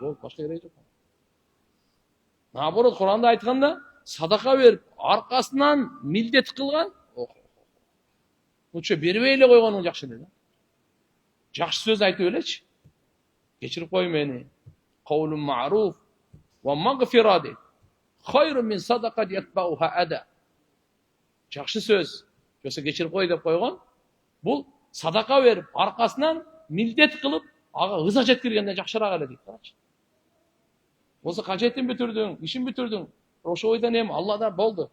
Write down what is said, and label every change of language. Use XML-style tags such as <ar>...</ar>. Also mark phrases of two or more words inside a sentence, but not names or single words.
<ky>Болот, башка кереги жок. Наоборот, Куранда айтканда, садака берип, аркасынан милдет кылган, лучше бербей эле койгонуң жакшы эле да. Жакшы сөз айтып элечи. Кечирип кой мени.</ky> <ar>قول معروف ومغفرة дейт. خير من صدقة يتبعها أذى.</ar> <ky>Жакшы сөз, жоксо кечирип кой деп койгон, бул садака берип, аркасынан милдет кылып, ага ыза жеткиргенден жакшыраак эле дейт. Карачы. Болсо кажетин бүтүрдүң, ишин бүтүрдүң. Ошо ойдон эми Алладан болду.</ky>